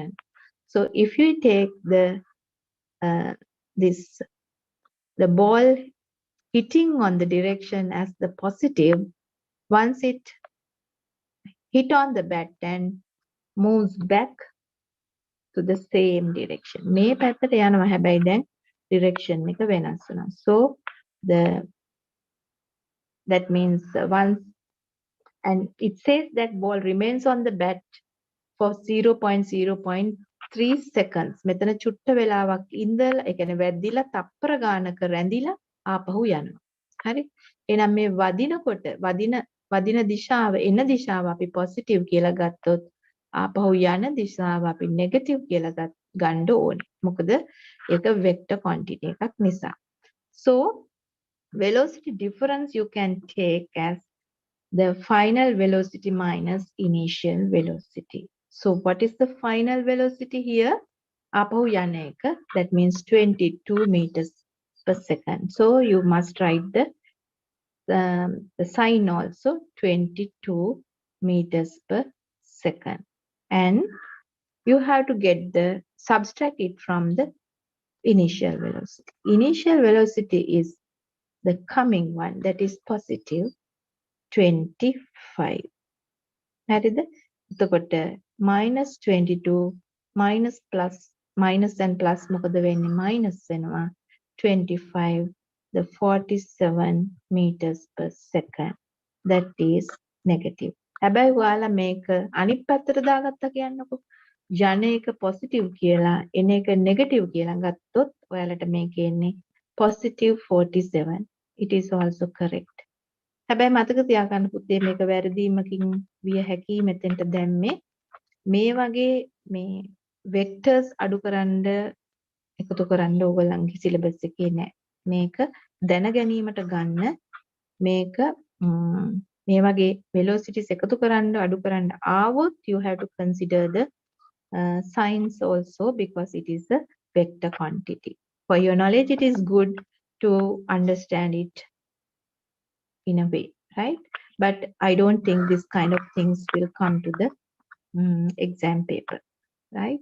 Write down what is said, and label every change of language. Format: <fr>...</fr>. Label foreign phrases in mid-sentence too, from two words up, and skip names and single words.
<en>So if you take the ball hitting on the direction as the positive, once it hit on the bat and moves back to the same direction.</en> <si>මේ පැත්තට යනවා, හැබැයි දැන් direction එක වෙනස් වෙනවා.</si> <en>So that means once, and it says that ball remains on the bat for 0.0.3 seconds.</en> <si>මෙතන චුට්ට වෙලාවක් ඉඳලා, ඒ කියන්නේ වැදිලා තප්පර ගානක රැඳිලා ආපහු යනවා. හරි? එහෙනම් මේ වදිනකොට වදින දිශාව, එන දිශාව අපි positive කියලා ගත්තොත්, ආපහු යන දිශාව අපි negative කියලා ගන්න ඕනේ. මොකද ඒක</si> <en>vector quantity</en> <si>එකක් නිසා.</si> <en>So velocity difference you can take as the final velocity minus initial velocity. So what is the final velocity here?</en> <si>ආපහු යන</si> <en>එක, that means 22 meters per second. So you must write the sign also 22 meters per second. And you have to get the subtract it from the initial velocity. Initial velocity is the coming one, that is positive 25.</en> <si>හරිද? එතකොට</si> <en>minus 22 minus plus minus and plus</en> <si>මොකද වෙන්නේ?</si> <en>minus වෙනවා 25 the 47 meters per second. That is negative.</en> <si>හැබැයි ඔයාලා මේක අනිත් පැත්තට දාගත්තා කියන්නකෝ. යන එක positive කියලා එන එක negative කියලා ගත්තොත් ඔයාලට මේකේ එන්නේ positive 47.</si> <en>It is also correct.</en> <si>හැබැයි මතක තියාගන්න පුතේ මේක වැරදීමකින් විය හැකි මෙතෙන්ට දැම්මේ මේ වගේ මේ vectors අඩු කරන්න එකතු කරන්න ඕගොල්ලන්ගේ syllabus එකේ නෑ මේක දැන ගැනීමට ගන්න මේක මේ වගේ velocities එකතු කරන්න අඩු කරන්න ආවොත්</si> <en>you have to consider the signs also because it is a vector quantity. For your knowledge it is good to understand it in a way, right? But I don't think this kind of things will come to the exam paper, right?</en>